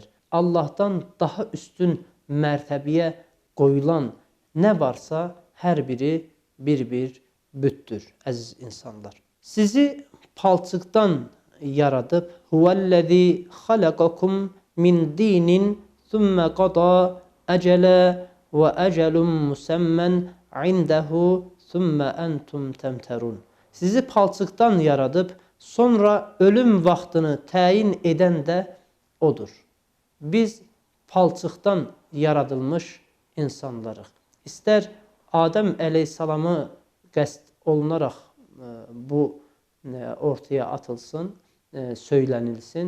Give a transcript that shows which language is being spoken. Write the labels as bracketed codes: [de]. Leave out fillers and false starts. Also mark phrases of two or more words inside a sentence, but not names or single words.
[az] Allahdan daha üstün mərtəbəyə qoyulan nə varsa, hər biri bir-bir bütdür, əziz insanlar. Sizi palçıqdan yaradıb, [ar] هو الذي خلقكم من طين ثم قضى أجلا وأجل مسمى عنده ثم أنتم تمترون. [az] Sizi palçıqdan yaradıb, sonra ölüm vaxtını təyin edən də odur. Biz palçıqdan yaradılmış insanlarıq. İstər Adəm əleyhissalamı qəsd olunaraq bu ortaya atılsın, söylənilsin.